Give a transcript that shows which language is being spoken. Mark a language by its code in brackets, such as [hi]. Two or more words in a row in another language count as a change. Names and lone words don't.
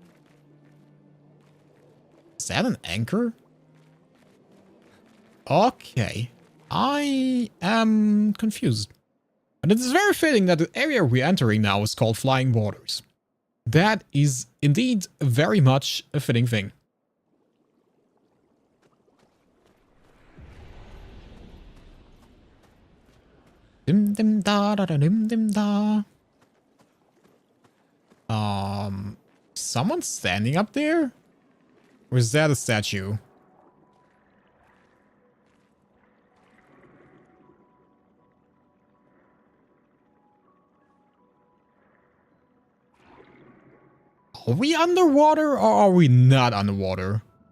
[en] Is that an anchor? Okay. I am confused. But it is very fitting that the area we're entering now is called Flying Waters. That is indeed very much a fitting thing. Dim dim da da da dim dim da. Someone standing up there? Or is that a statue? Are we underwater or are we not underwater?